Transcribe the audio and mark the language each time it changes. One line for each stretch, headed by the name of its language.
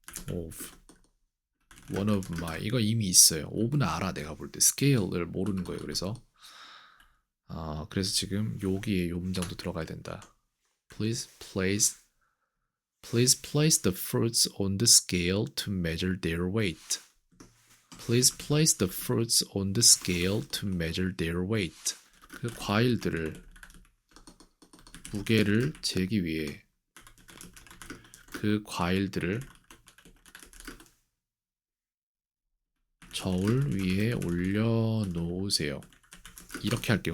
English: of one of my
Korean: 이거 이미 있어요. of는 알아 내가 볼 때 scale을 모르는 거예요. 그래서 지금 여기에 요 문장도 들어가야 된다.
English: Please place the fruits on the scale to measure their weight. Please place the fruits on the scale to measure their weight.
Korean: 그 과일들을 무게를 재기 위해 그 과일들을 저울 위에 올려놓으세요. 이렇게 할게요.